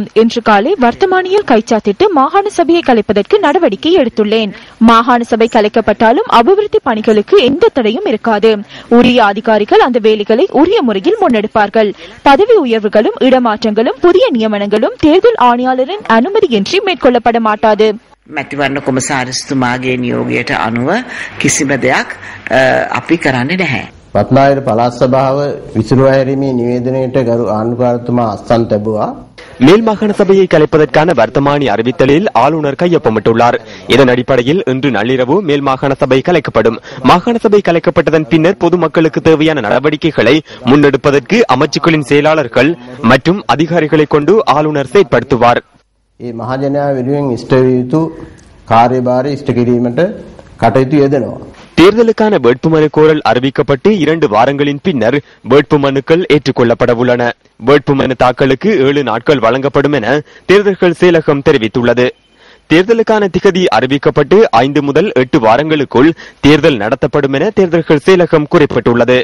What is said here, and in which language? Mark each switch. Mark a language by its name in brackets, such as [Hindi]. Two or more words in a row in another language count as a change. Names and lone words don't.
[Tamil] இன்று காலை வர்த்தமானியில் கைச்சாத்திட்டு மாகாண சபையை கலைப்பதற்கு நடவடிக்கை எடுத்துள்ளேன். மாகாண சபை கலைக்கப்பட்டாலும் அபிவிருத்தி பணிகளுக்கு எந்த தடையும் இருக்காது. உரிய அதிகாரிகள் அந்த வேலைகளை உரிய முறையில் முன்னெடுப்பார்கள். பதவி உயர்வுகளும் இடமாற்றங்களும் புதிய நியமனங்களும் தேர்தல் ஆணையாளரின் அனுமதியின்றி மேற்கொள்ளப்பட மாட்டாது. [Sinhala] මැතිවරණ කොමසාරිස්තුමාගේ නියෝගයට අනුව කිසිම දෙයක් අපි කරන්නේ නැහැ. පත්නායර පළාත් සභාව විසිරුවා හැරීමේ නිවේදනයට ගරු ආණ්ඩුකාරතුමා අත්සන් තැබුවා. [Tamil] மேல் மாகாண சபையை கலைப்பதற்கான வர்த்தமானி அறிவித்தலில் ஆளுநர் கையொப்பமிட்டுள்ளார். இதன் அடிப்படையில் இன்று நள்ளிரவு மேல் மாகாண சபை கலைக்கப்படும். மாகாண சபை கலைக்கப்பட்டதன் பின்னர் பொதுமக்களுக்கு தேவையான நடவடிக்கைகளை முன்னெடுப்பதற்கு அமைச்சுக்களின் செயலாளர்கள் மற்றும் அதிகாரிகளை கொண்டு ஆளுநர் செயற்படுத்துவார். [Sinhala] ඒ මහජනයා වෙනුවෙන් ඉෂ්ට විය යුතු කාර්යභාරය ඉෂ්ට කිරීමට කටයුතු යෙදෙනවා. [Tamil] தேர்தலுக்கான வேட்புமனு கோரல் அறிவிக்கப்பட்டு 2 வாரங்களின் பின்னர் வேட்புமனுக்கள் ஏற்றுக்கொள்ளப்பட உள்ளன. வேட்புமனு தாக்கலுக்கு 7 நாட்கள் வழங்கப்படும் என தேர்தல்கள் செயலகம் தெரிவித்துள்ளது. தேர்தலுக்கான திகதி அறிவிக்கப்பட்டு 5 முதல் 8 வாரங்களுக்குள் தேர்தல் நடத்தப்படும் என தேர்தல்கள் செயலகம் குறிப்பிட்டுள்ளது.